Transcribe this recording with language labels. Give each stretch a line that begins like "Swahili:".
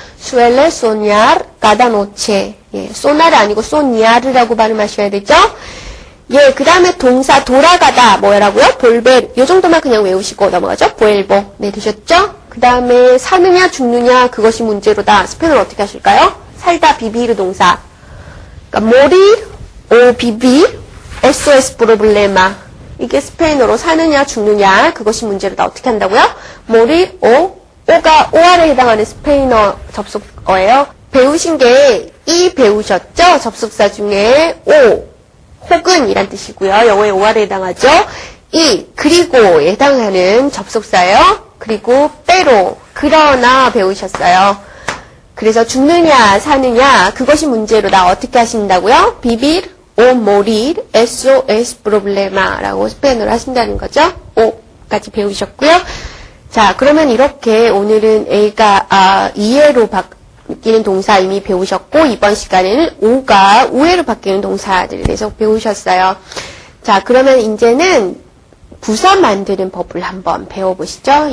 Spanish: suele soñar cada noche.
Korean: 예, sonar 아니고 soñar라고 발음하셔야 되죠. 예, 그 다음에 동사 돌아가다 뭐라고요?
Spanish: volver.
Korean: 요 정도만 그냥 외우시고 넘어가죠.
Spanish: vuelvo.
Korean: 네, 되셨죠? 그 다음에 사느냐 죽느냐 그것이 문제로다. 스페인어로 어떻게 하실까요? 살다 vivir 동사. 그러니까
Spanish: morir o vivir eso es problema.
Korean: 이게 스페인어로 사느냐 죽느냐 그것이 문제로다. 어떻게 한다고요? morir o o가 oR에 해당하는 스페인어 접속어예요. 배우신 게 이 배우셨죠? 접속사 중에 o 혹은 이란 뜻이고요. 영어의 oR에 해당하죠. 이 그리고에 해당하는 접속사예요. 그리고 pero 그러나 배우셨어요. 그래서 죽느냐 사느냐 그것이 문제로다. 어떻게 하신다고요?
Spanish: vivir o morir eso es problema
Korean: 라고 스페인어로 하신다는 거죠. o까지 배우셨고요. 자, 그러면 이렇게 오늘은 A가 이해로 바뀌는 동사 이미 배우셨고 이번 시간에는 O가 우회로 바뀌는 동사들에 대해서 배우셨어요. 자, 그러면 이제는 부사 만드는 법을 한번 배워보시죠.